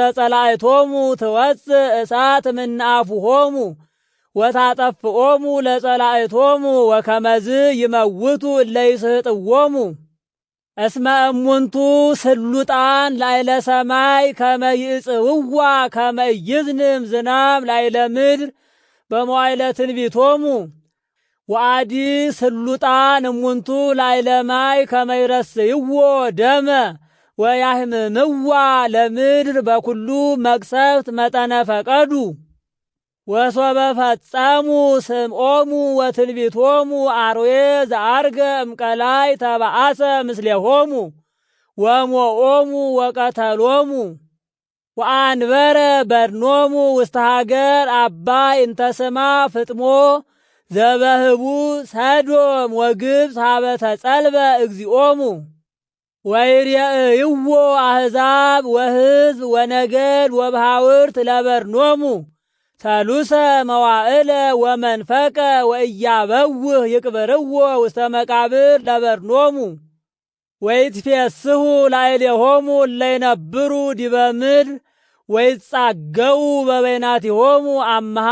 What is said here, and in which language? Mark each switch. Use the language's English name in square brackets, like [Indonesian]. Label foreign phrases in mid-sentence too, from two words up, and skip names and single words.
[Geez] ጸላእቶሙ ትወፅእ እሳት እምነ አፉሆሙ ወታጠፍኦሙ ለጸላእቶሙ ወከመዝ ይመውቱ እለ ይስሕጥዎሙ። እስመ እሙንቱ ስሉጣን ላይለ ሰማይ ከመ ይጽውዋ ከመ ይዝንም ዝናም ላይለ ምድር በመዋዕለ ትንቢቶሙ ወአዲ ስሉጣን እሙንቱ ላይለ ማይ ከመ ይረስይዎ ደመ ወያህምምዋ ለምድር በኩሉ መቅሰፍት መጠነ ፈቀዱ ወሶበ ፈጸሙ ስምዖሙ ወትንቢቶሙ አርዌ ዘአርገ እምቀላይ ተባአሰ ምስሌሆሙ ወሞኦሙ ወቀተሎሙ ወአንበረ በድኖሙ ውስተ ሀገር አባይ እንተ ስማ ፍጥሞ ዘበህቡ ሰዶም ወግብፅ ሀበ ተጸልበ እግዚኦሙ ወይሬእይዎ አሕዛብ ወሕዝብ ወነገድ ወባሕውርት ለበድኖሙ ሰሉሰ መዋዕለ ወመንፈቀ ወኢያበውህ ይቅብርዎ ውስተ መቃብር ለበድኖሙ ወይትፌስሑ ላዕሌሆሙ እለ ይነብሩ ዲበ ምድር ወይጻገው በበይናቲሆሙ አምሃ